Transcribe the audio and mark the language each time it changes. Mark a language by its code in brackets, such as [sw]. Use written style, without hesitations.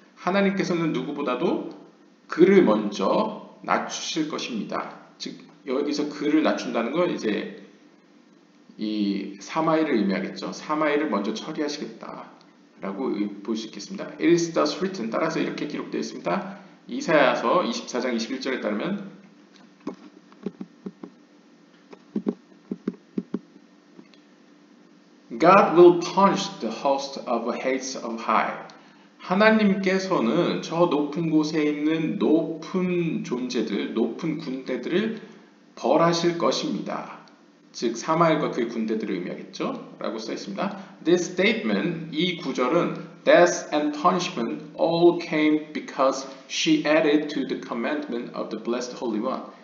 [ko] 하나님께서는 누구보다도 그를 먼저 낮추실 것입니다. 즉 여기서 그를 낮춘다는 건 이제 이 사마엘을 의미하겠죠. 사마엘을 먼저 처리하시겠다라고 볼 수 있겠습니다. [en] It is thus written. [ko] 따라서 이렇게 기록되어 있습니다. 이사야서 24장 21절에 따르면 [en] God will punish the host of hates of high. [ko] 하나님께서는 저 높은 곳에 있는 높은 존재들, 높은 군대들을 벌하실 것입니다. 즉 사마엘과 그의 군대들을 의미하겠죠? 라고 써 있습니다. [en] This statement, [ko] 이 구절은 [en] Death and punishment all came because she added to the commandment of the blessed Holy One.